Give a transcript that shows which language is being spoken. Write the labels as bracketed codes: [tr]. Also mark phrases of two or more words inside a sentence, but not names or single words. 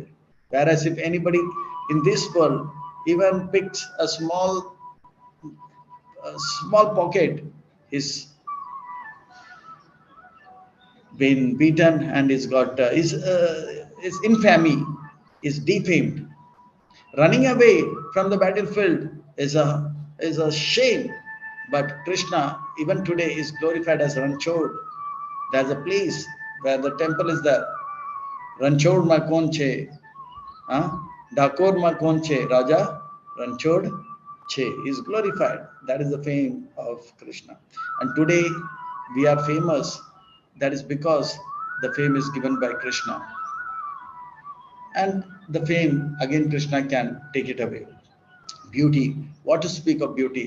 [en] Whereas if anybody in this world even picks a small pocket, he's been beaten and he's got his infamy is defamed. Running away from the battlefield is a shame. But Krishna, even today, is glorified as Ranchod. There's a place where the temple is there. [gu] રણછોડ માં કોણ છે, ડાકોર માં કોણ છે, રાજા રણછોડ છે. [en] He is glorified. That is the fame of Krishna. And today we are famous. That is because the fame is given by Krishna. And the fame, again, Krishna can take it away. Beauty. What to speak of beauty?